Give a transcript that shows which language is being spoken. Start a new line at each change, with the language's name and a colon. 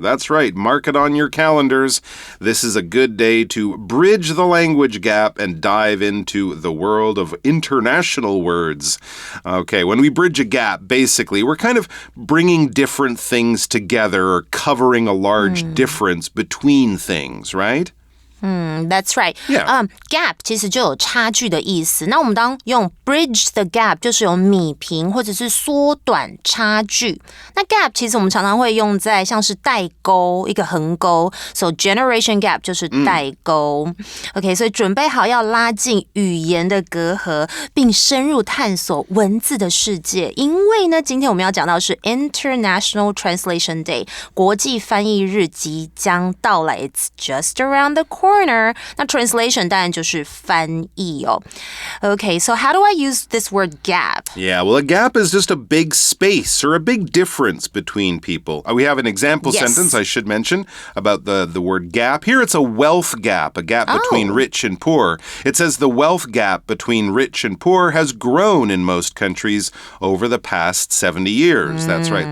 English: That's right, mark it on your calendars. This is a good day to bridge the language gap and dive into the world of international words. Okay, when we bridge a gap, basically, we're kind of bringing different things together or covering a large difference between things, right? That's right.
Chinese: Gap 其实就有差距的意思。那我们当用
English: bridge the gap
Chinese: 就是有弭平或者是缩短差距。那 gap 其实我们常常会用在像是代沟，一个横沟。
English: So generation gap
Chinese: 就是代沟。 OK， 所以准备好要拉近语言的隔阂，并深入探索文字的世界。因为呢，今天我们要讲到的是 International Translation Day， 国际翻译日即将到来。
English: It's just around the corner. corner.
Chinese: 那 translation 当然就是翻译哦。
English: Okay, so how do I use this word gap? Yeah, well, a gap is just a big space or a big difference between people. We have an example sentence I should mention about the word gap. Here it's a wealth gap, a gap between rich and poor. It says the wealth gap between rich and poor has grown in most countries over the past 70 years. That's right.